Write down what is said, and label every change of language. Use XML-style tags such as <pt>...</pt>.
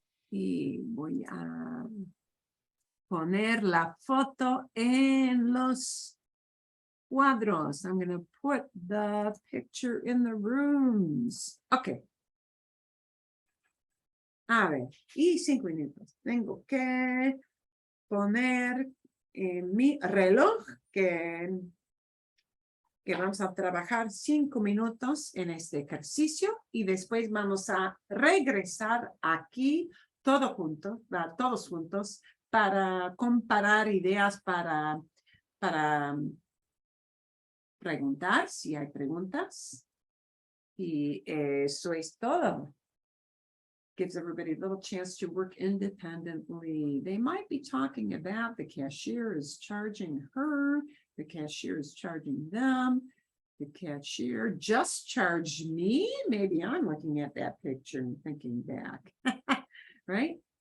<es>Y voy a poner la foto en los cuadros.</es> <en>I'm going to put the picture in the rooms. Okay.</en> <es>A ver, y 5 minutos. Tengo que poner en mi reloj que vamos a trabajar 5 minutos en este ejercicio y después vamos a regresar aquí todos juntos para comparar ideas, para preguntar si hay preguntas. Y eso es todo.</es> <en>Gives everybody a little chance to work independently. They might be talking about the cashier is charging her, the cashier is charging them, the cashier just charged me. Maybe I'm looking at that picture and thinking back, right?</en>